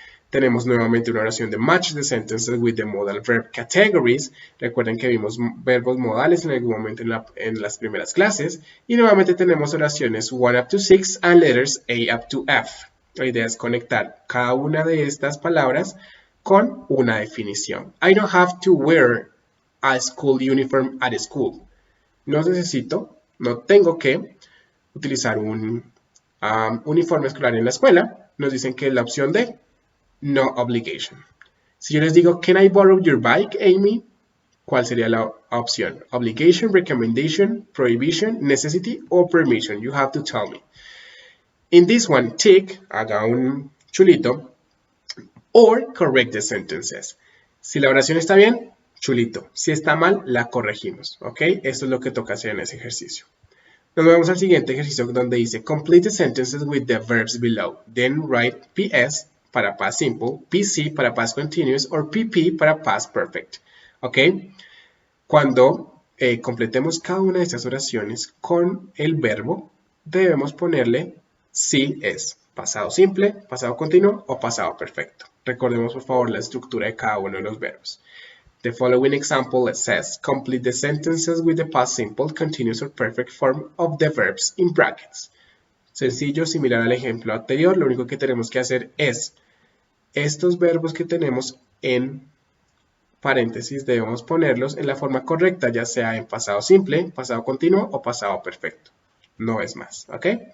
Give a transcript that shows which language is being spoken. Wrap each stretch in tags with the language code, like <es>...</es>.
<es>Tenemos nuevamente una oración de</es> <en>match the sentences with the modal verb categories.</en> <es>Recuerden que vimos verbos modales en algún momento en las primeras clases. Y nuevamente tenemos oraciones</es> <en>1 up to 6 and letters A up to F.</en> <es>La idea es conectar cada una de estas palabras con una definición.</es> <en>I don't have to wear a school uniform at school.</en> <es>No tengo que utilizar un uniforme escolar en la escuela. Nos dicen que es la opción de no obligation. Si yo les digo,</es> <en>can I borrow your bike, Amy?</en> <es>¿Cuál sería la opción?</es> <en>Obligation, recommendation, prohibition, necessity, or permission? You have to tell me. In this one, tick,</en> <es>haga un chulito,</es> <en>or correct the sentences.</en> <es>Si la oración está bien, chulito. Si está mal, la corregimos, ¿ok? Esto es lo que toca hacer en ese ejercicio. Nos vamos al siguiente ejercicio donde dice,</es> <en>complete the sentences with the verbs below. Then write PS para past simple, PC para past continuous, or PP para past perfect, ¿ok?</en> <es>Cuando completemos cada una de estas oraciones con el verbo, debemos ponerle si es pasado simple, pasado continuo o pasado perfecto. Recordemos por favor la estructura de cada uno de los verbos.</es> <en>The following example says, complete the sentences with the past simple, continuous or perfect form of the verbs in brackets.</en> <es>Sencillo, similar al ejemplo anterior, lo único que tenemos que hacer es estos verbos que tenemos en paréntesis debemos ponerlos en la forma correcta, ya sea en pasado simple, pasado continuo o pasado perfecto. No es más, ¿ok?</es>